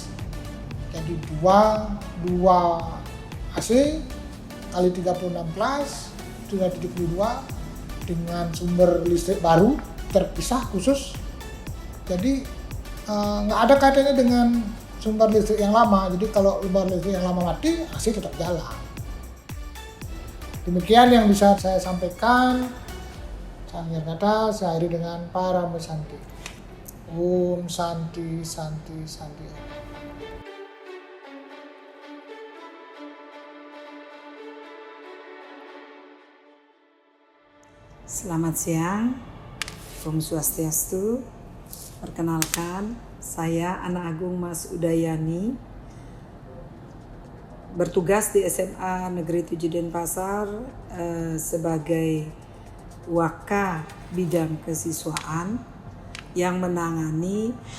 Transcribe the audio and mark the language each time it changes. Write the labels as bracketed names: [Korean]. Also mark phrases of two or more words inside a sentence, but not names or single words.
[Indonesian] Jadi dua AC kali 36 kelas, sudah 72 dengan sumber listrik baru terpisah khusus. Jadi nggak ada kaitannya dengan sumber listrik yang lama. Jadi kalau sumber listrik yang lama mati, AC tetap jalan. Demikian yang bisa saya sampaikan. Saya kata saya akhiri dengan para Santi. [Sanskrit] Om Santi Santi Santi. [Indonesian] Selamat siang, [Sanskrit] Om Swastiastu. [Indonesian] Perkenalkan, saya Ana Agung Mas Udayani, bertugas di SMA Negeri 7 Denpasar sebagai Waka Bidang Kesiswaan yang menangani